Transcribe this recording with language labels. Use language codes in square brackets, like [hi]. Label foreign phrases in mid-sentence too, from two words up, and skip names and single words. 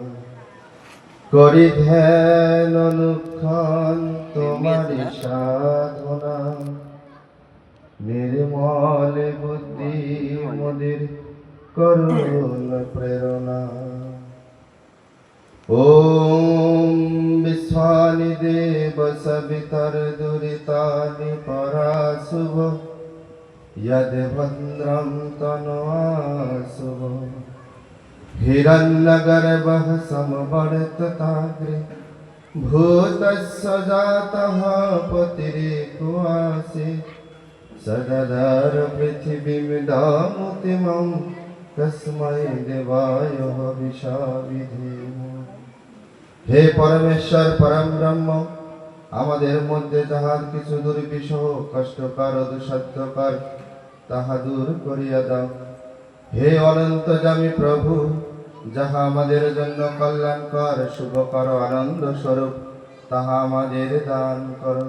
[bn] করি ধ্যান অনুক্ষণ তোমারি সাধনা, নির্মল বুদ্ধি মোদের করুণ প্রেরণা। [sa] ওম বিশ্বানি দেব সবিতর দুরিতানি পরাশুভ, যদ ভদ্রম তনয়াশুভ। हिरण्यगर्भः समवर्तताग्रे, भूतस्य जातः पतिरेको आसीत्। सददर पृथिवीमिदमुत्तिमं, तस्मै देवाय हविषा विधेम। [bn] হে পরমেশ্বর পরম ব্রহ্ম, আমাদের মধ্যে যাহার কিছু দুর্বিষহ কষ্টকর ও দুঃসাধ্যকর, তাহা দূর করিয়া দাও। হে অনন্তযামী প্রভু, যাহা আমাদের জন্য কল্যাণকর শুভকর আনন্দ স্বরূপ, তাহা আমাদের দান করো।